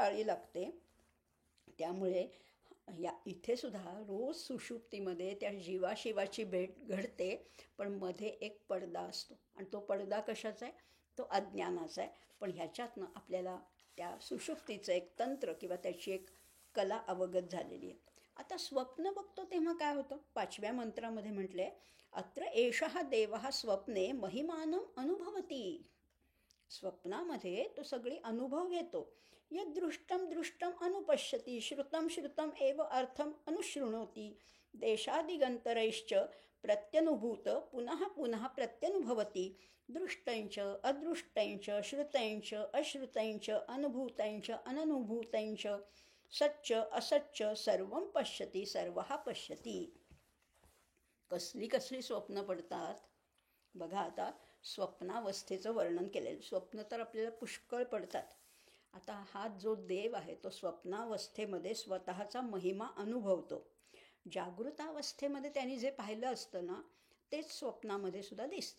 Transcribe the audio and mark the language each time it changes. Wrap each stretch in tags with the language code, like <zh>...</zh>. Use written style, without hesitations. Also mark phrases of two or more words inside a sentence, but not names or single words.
<mr>ब्रह्मानंदी टाळी लागते. त्यामुळे या इथे सुद्धा रोज सुषुप्तीमध्ये त्या जीवाशिवाची भेट घडते, पण मध्ये एक पडदा असतो आणि तो पडदा कशाचा आहे? तो अज्ञानाचा आहे. पण ह्याच्यातनं आपल्याला त्या सुषुप्तीचं एक तंत्र किंवा त्याची एक कला अवगत झालेली आहे. आता स्वप्न बघतो तेव्हा काय होतं? 5व्या मंत्रामध्ये म्हटले,</mr> <sa>अत्र एषः देवः स्वप्ने महिमानं अनुभवती.</sa> <mr>स्वप्नामध्ये तो सगळी अनुभव घेतो.</mr> <sa>यद दृष्टम दृष्टम अनुपश्यती, श्रुतम श्रुतम एव अर्थम अनुशृणोती, देशादिगंतरैश्च प्रत्यनुभूत पुनः पुनः प्रत्यनुभवती, दृष्टंच अदृष्टंच श्रुतंच अश्रुतंच अनुभूतंच अननुभूतंच सच्च असच्च सर्वं पश्यती सर्वः पश्यती.</sa> <mr>कसली कसली स्वप्न पडतात बघा. आता स्वप्नावस्थेचं वर्णन केलेलं. स्वप्न तर आपल्याला पुष्कळ पडतात. आता हा जो देव आहे तो स्वप्नावस्थेमध्ये स्वतःचा महिमा अनुभवतो. जागृतावस्थेमध्ये त्यांनी जे पाहिलं असतं ना तेच स्वप्नामध्ये सुद्धा दिसतं.</mr>